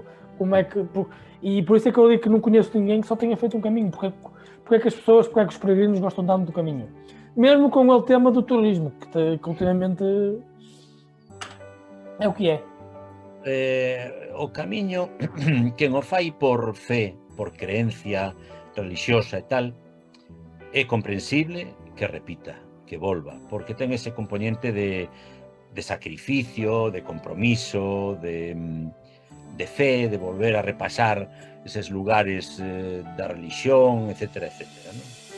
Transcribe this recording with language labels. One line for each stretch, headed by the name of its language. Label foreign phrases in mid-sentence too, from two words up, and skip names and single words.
Portuguese: E por isso é que eu digo que não conheço ninguém que só tenha feito um caminho. Porque é que as pessoas, porque é que os peregrinos gostam tanto do caminho? Mesmo com o tema do turismo, que ultimamente é o que é.
Galician: O camiño, quen o fai por fe, por creencia religiosa e tal, é comprensible que repita, que volva, porque ten ese componente de sacrificio, de compromiso, de fe, de volver a repasar eses lugares da religión, etcétera, etcétera, non?